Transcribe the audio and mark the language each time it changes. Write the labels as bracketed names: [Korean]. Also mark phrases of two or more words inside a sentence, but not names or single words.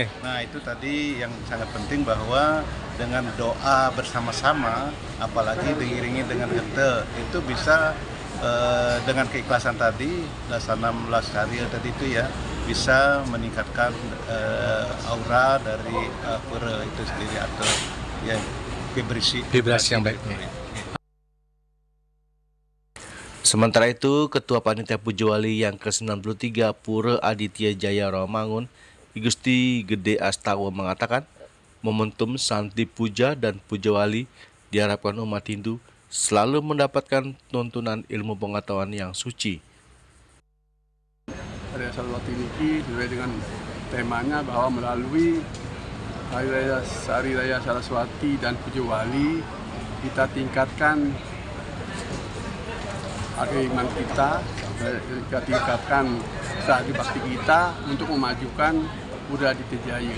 [Indonesian] Nah, itu tadi yang sangat penting, bahwa dengan doa bersama-sama, apalagi diiringi dengan genta, itu bisa dengan keikhlasan tadi, Dasanam Lastari tadi itu ya, bisa meningkatkan aura dari pura itu sendiri, atau ya vibrasi yang baik. Sementara itu, Ketua Panitia Puja Wali yang ke-93 Pura Aditya Jaya Rawamangun, Gusti Gede Astawa, mengatakan momentum Santi Puja dan Puja Wali diharapkan umat Hindu selalu mendapatkan tuntunan ilmu pengetahuan yang suci. Hari Saraswati ini sesuai dengan temanya bahwa melalui Hari Raya Saraswati dan Puja Wali kita tingkatkan iman kita, kita tingkatkan strategi bakti kita untuk memajukan Pura Aditya Jaya.